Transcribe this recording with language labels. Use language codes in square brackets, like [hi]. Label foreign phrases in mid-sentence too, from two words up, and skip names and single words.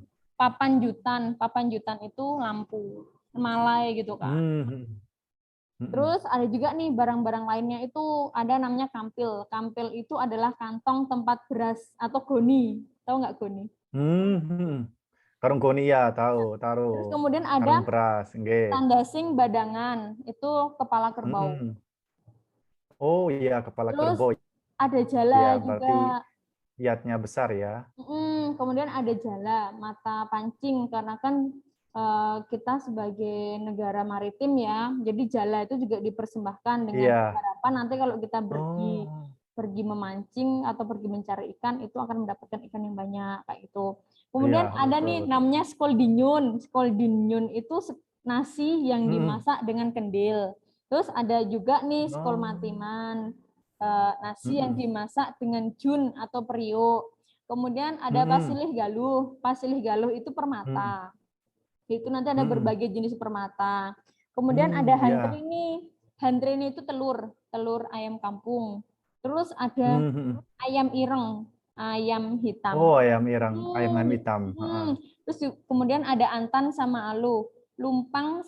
[id] papan jutan itu lampu, semalai gitu kan. Terus ada juga nih barang-barang lainnya itu ada namanya kampil. Kampil itu adalah kantong tempat beras atau goni. Tahu nggak goni? Karung goni ya, tahu. Terus kemudian Karung ada beras, nggih. tandasing badangan, itu kepala kerbau. Oh iya, kepala Terus kerbau. ada jala Ya, juga. berarti lihatnya besar ya. Kemudian ada jala, mata pancing, karena kan kita sebagai negara maritim ya, jadi jala itu juga dipersembahkan dengan harapan nanti kalau kita pergi memancing atau pergi mencari ikan itu akan mendapatkan ikan yang banyak kayak gitu. Kemudian ada nih namanya skoldinyun. Skoldinyun itu nasi yang dimasak dengan kendil. Terus ada juga nih skol matiman, nasi yang dimasak dengan jun atau periuk. Kemudian ada pasilih galuh. Pasilih galuh itu permata. Itu nanti ada berbagai jenis permata. Kemudian ada hantri nih. Hantri ini itu telur ayam kampung. Terus ada ayam ireng, ayam hitam. Oh, ayam ireng, ayam hitam. Terus kemudian ada antan sama alu, lumpang sama alu.